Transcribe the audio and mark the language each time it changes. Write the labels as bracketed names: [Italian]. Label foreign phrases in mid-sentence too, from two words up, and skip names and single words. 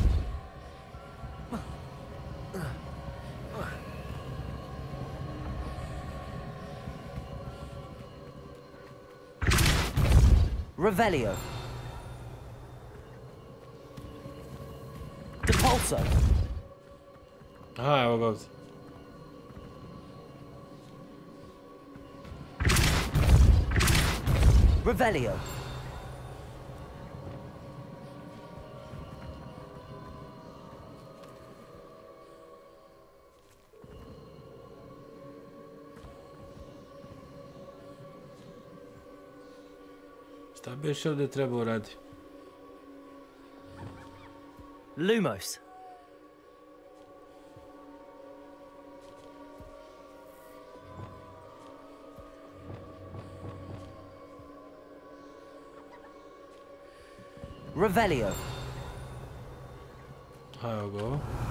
[Bosnian] Revelio. Depulso. Aha, evo ga ovdje. Revelio. Šta bi još ovdje trebao raditi? Lumos. Revelio. Evo ga ovo.